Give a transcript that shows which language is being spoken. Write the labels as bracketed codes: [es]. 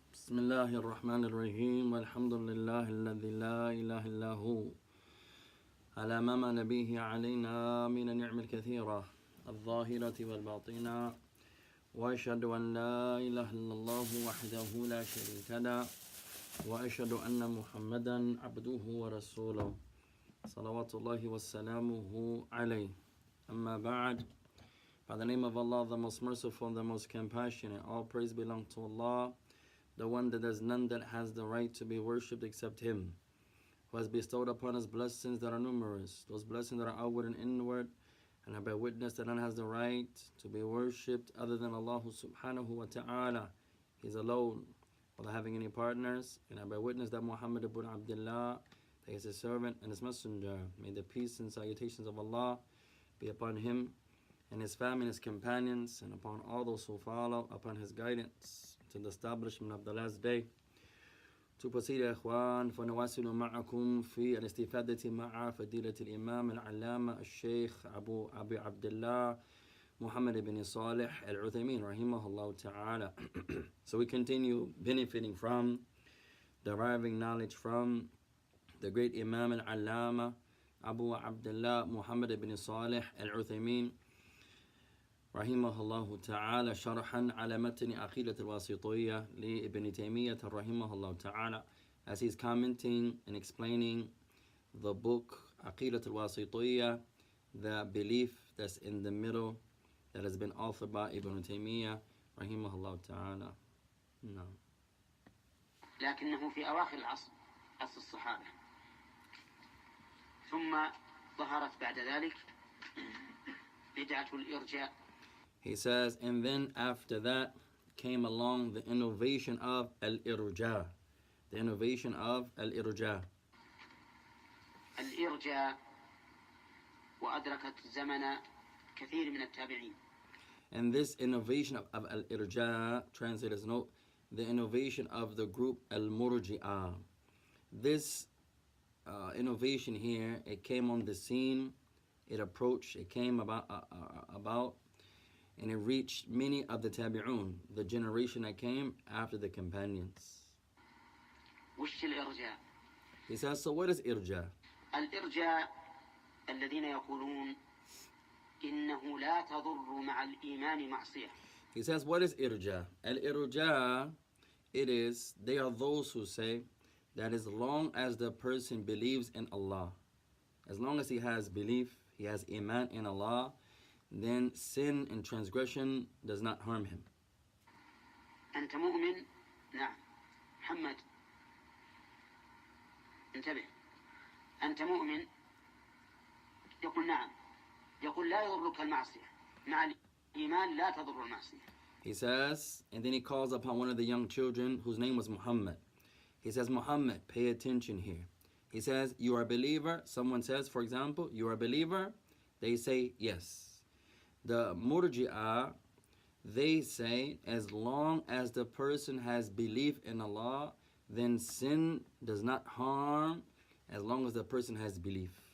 [ar] بسم الله الرحمن الرحيم والحمد لله الذي لا إله إلا هو على ما نبيه علينا من النعم الكثيرة الظاهرة والباطنة وأشهد أن لا إله إلا الله وحده لا شريك له وأشهد أن محمدا عبده ورسوله صلوات الله وسلامه عليه أما بعد. [en] By the name of Allah, the most merciful, the most compassionate, all praise belongs to Allah, the one that there's none that has the right to be worshipped except Him, who has bestowed upon us blessings that are numerous, those blessings that are outward and inward, and I bear witness that none has the right to be worshipped other than Allah subhanahu wa ta'ala. He's alone, without having any partners, and I bear witness that Muhammad ibn Abdullah, that He is His servant and His messenger. May the peace and salutations of Allah be upon him and his family and his companions, and upon all those who follow upon his guidance to the establishment of the last day. To proceed, [ar] إخوان, فنواصل معكم في الاستفادة مع فضيلة الإمام العلامة الشيخ أبو عبد الله محمد بن صالح العثيمين رحمه الله تعالى. [en] So we continue benefiting from, deriving knowledge from the great Imam al-Allama Abu Abdullah Muhammad ibn Salih al-Uthaymeen [ar] رحمه الله تعالى شرحا على متن عقيدة الواسطية لابن تيمية رحمه الله تعالى, [en] as he's commenting and explaining the book Aqeedatu al-Waasitiyyah, the belief that's in the middle, that has been authored by Ibn Taymiyyah [ar] رحمه الله تعالى. [en] No. [ar] لكنه في أواخر العصر، عصر الصحابة، ثم ظهرت بعد ذلك بدعة الإرجاء. [en] He says, and then after that came along the innovation of al-irja. The innovation of al-irja. [ar] الإرجاء وأدركت زمن كثير من التابعين. [en] And this innovation of al-irja, translators note, the innovation of the group al-murji'ah. This innovation here, it came on the scene, it approached, it came about, and it reached many of the tabi'un, the generation that came after the companions. [ar] وش الإرجاء؟ [en] He says, so what is irja? [ar] الإرجاء الذين يقولون إنه لا تضر مع الإيمان معصية. [en] He says, what is irja? Al-irja, it is, they are those who say that as long as the person believes in Allah, as long as he has belief, he has iman in Allah, then sin and transgression does not harm him. [ar] أنت مؤمن؟ نعم. محمد انتبه. أنت مؤمن؟ يقول نعم. يقول لا يضرك المعصية. مع الإيمان لا تضر المعصية. [en] He says, and then he calls upon one of the young children whose name was Muhammad. He says, Muhammad, pay attention here. He says, you are a believer. Someone says, for example, you are a believer. They say, yes. The murji'ah, they say, as long as the person has belief in Allah, then sin does not harm as long as the person has belief.